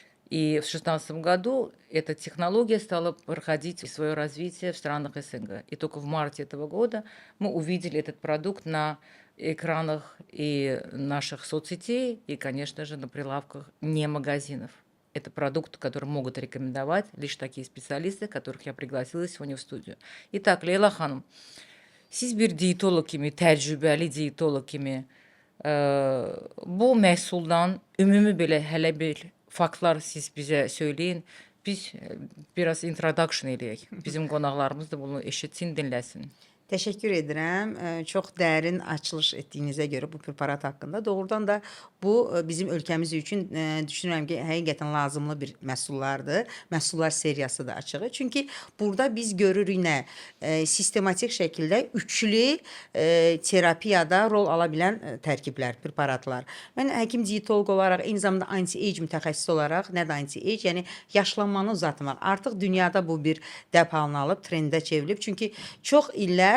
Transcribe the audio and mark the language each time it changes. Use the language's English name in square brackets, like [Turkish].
[Russian] И в 2016 году эта технология стала проходить свое развитие в странах СНГ. И только в марте этого года мы увидели этот продукт на экранах и наших соцсетей, и, конечно же, на прилавках не магазинов. Это продукт, который могут рекомендовать лишь такие специалисты, которых я пригласила сегодня в студию. [Azerbaijani] Итак, Лейла Hanım, siz bir diyetolog kimi, təcrübəli diyetolog kimi bu məhsuldan ümumi belə hələ bir faktlar siz bizə söyləyin. Biz biraz introduction eləyək. Bizim qonaqlarımız da bunu eşitsin, dinləsin. Təşəkkür edirəm. Çox dərin açılış etdiyinizə görə bu preparat haqqında. Doğrudan da bu bizim ölkəmiz üçün düşünürəm ki, həqiqətən lazımlı bir məhsullardır. Məhsullar seriyası da açığı. Çünki burada biz görürük nə? Sistematik şəkildə üçlü terapiyada rol ala bilən tərkiblər, preparatlar. Mən həkim diyetoloq olaraq, eyni zamanda anti-age mütəxəssisi olaraq, nədir anti-age? Yəni yaşlanmanı uzatmaq. Artıq dünyada bu bir dəb halını alıb, trendə çevrilib. Çünki çox illər